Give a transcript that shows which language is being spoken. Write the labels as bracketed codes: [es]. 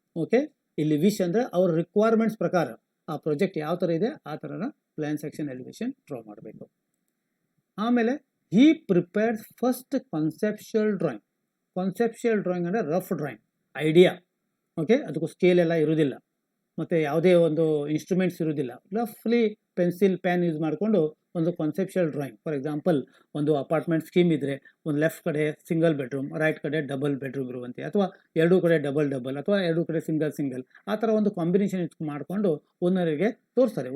[kn] Okay, ಇಲ್ಲಿ wish ಅಂದರೆ ಅವ್ರ ರಿಕ್ವೈರ್ಮೆಂಟ್ಸ್ ಪ್ರಕಾರ ಆ ಪ್ರಾಜೆಕ್ಟ್ ಯಾವ ಥರ ಇದೆ ಆ ಥರನ ಪ್ಲ್ಯಾನ್, ಸೆಕ್ಷನ್, ಎಲಿವೇಷನ್ ಡ್ರಾ ಮಾಡಬೇಕು. [en] ಆಮೇಲೆ he prepares first conceptual drawing. [kn] Conceptual drawing ಅಂದರೆ ರಫ್ ಡ್ರಾಯಿಂಗ್, ಐಡಿಯಾ. ಓಕೆ, ಅದಕ್ಕೂ ಸ್ಕೇಲ್ ಎಲ್ಲ ಇರೋದಿಲ್ಲ ಮತ್ತು ಯಾವುದೇ ಒಂದು ಇನ್ಸ್ಟ್ರೂಮೆಂಟ್ಸ್ ಇರೋದಿಲ್ಲ. ರಫ್ಲಿ ಪೆನ್ಸಿಲ್, ಪೆನ್ ಯೂಸ್ ಮಾಡಿಕೊಂಡು ಒಂದು ಕಾನ್ಸೆಪ್ಷುಯಲ್ ಡ್ರಾಯಿಂಗ್. ಫಾರ್ ಎಕ್ಸಾಂಪಲ್, ಒಂದು ಅಪಾರ್ಟ್ಮೆಂಟ್ ಸ್ಕೀಮ್ ಇದ್ದರೆ ಒಂದು ಲೆಫ್ಟ್ ಕಡೆ ಸಿಂಗಲ್ ಬೆಡ್ರೂಮ್, ರೈಟ್ ಕಡೆ ಡಬಲ್ ಬೆಡ್ರೂಮ್ ಇರುವಂತೆ, ಅಥವಾ ಎರಡೂ ಕಡೆ ಡಬಲ್, ಅಥವಾ ಎರಡೂ ಕಡೆ ಸಿಂಗಲ್, ಆ ಥರ ಒಂದು ಕಾಂಬಿನೇಷನ್ ಮಾಡಿಕೊಂಡು ಓನರಿಗೆ ತೋರಿಸ್ತಾರೆ.